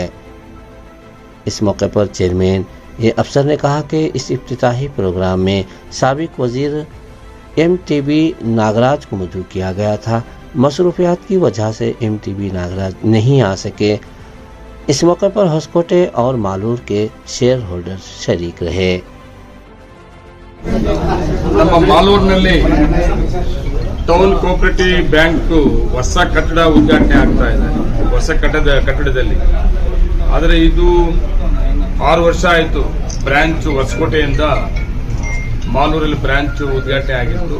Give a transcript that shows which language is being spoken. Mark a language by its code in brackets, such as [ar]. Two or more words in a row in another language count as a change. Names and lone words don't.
[ur] اس موقع پر چیئرمین یہ افسر نے کہا کہ اس افتتاحی پروگرام میں سابق وزیر MTV ناگراج کو مدعو کیا گیا تھا. مصروفیات کی وجہ سے MTV ناگراج نہیں آ سکے. اس موقع پر ہوسکوٹے اور مالور کے [en] share holder [ur] شریک رہے. [kn] ನಮ್ಮ ಮಾಲೂರಿನಲ್ಲಿ ಟೌನ್ ಕೋಆಪರೇಟಿವ್ ಬ್ಯಾಂಕ್ ಹೊಸ ಕಟ್ಟಡ ಉದ್ಘಾಟನೆ ಆಗ್ತಾ ಇದೆ. ಹೊಸ ಕಟ್ಟಡದಲ್ಲಿ ಆದರೆ ಇದು 6 ವರ್ಷ ಆಯಿತು ಬ್ರಾಂಚ್ ಹೊಸಕೋಟೆಯಿಂದ ಮಾಲೂರಲ್ಲಿ ಬ್ರಾಂಚ್ ಉದ್ಘಾಟನೆ ಆಗಿತ್ತು.